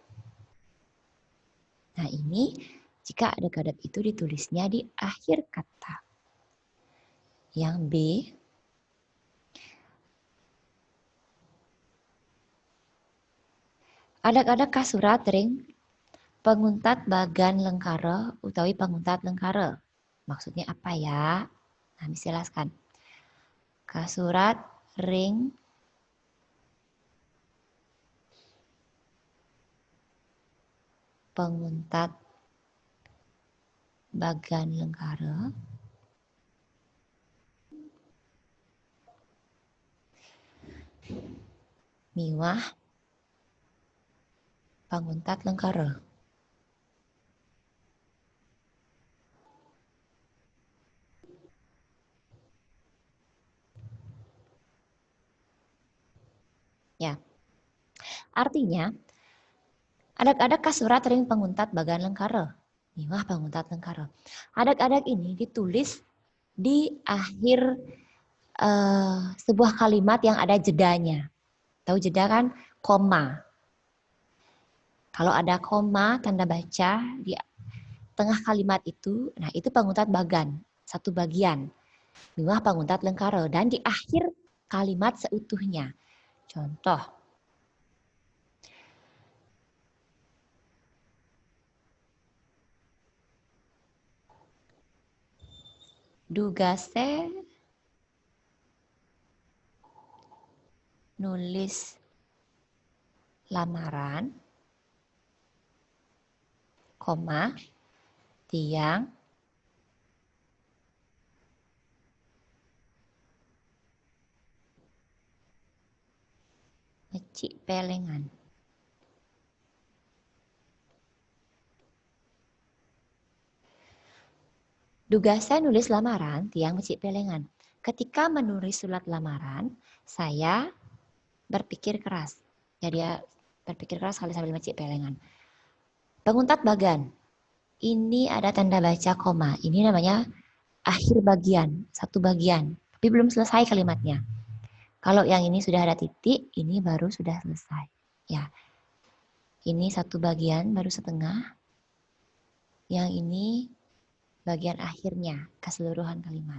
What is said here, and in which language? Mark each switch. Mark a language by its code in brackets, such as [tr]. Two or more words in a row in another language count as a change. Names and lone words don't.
[id] Nah, ini jika adak-adak itu ditulisnya di akhir kata. Yang B, [ban] adak-adak kasurat ring penguntat bagan lengkara utawi penguntat lengkara. [id] Maksudnya apa ya? Nah, dijelaskan. [ban] Kasurat ring penguntat bagan lengkara miwah panguntat lengkara. [id] Ya, artinya [ban] adak-adak kasurat ring penguntat bagan lengkara. Miwah penguntat lengkara. [id] Adak-adak ini ditulis di akhir sebuah kalimat yang ada jedanya. Tahu jeda kan? Koma. Kalau ada koma, tanda baca di tengah kalimat itu, nah itu penguntat bagan, satu bagian. [ban] Miwah penguntat lengkara. [id] Dan di akhir kalimat seutuhnya. Contoh. Dugase [ban] nulis lamaran, koma, tiang, mecik pelengan. Dugasa nulis lamaran, tiang mecik pelengan. [id] Ketika menulis surat lamaran, saya berpikir keras. Ya dia berpikir keras sambil [ban] mecik pelengan. [id] Penguntat bagan. Ini ada tanda baca koma. Ini namanya akhir bagian, satu bagian. Tapi belum selesai kalimatnya. Kalau yang ini sudah ada titik, ini baru sudah selesai. Ya. Ini satu bagian baru setengah. Yang ini bagian akhirnya, keseluruhan kalimat.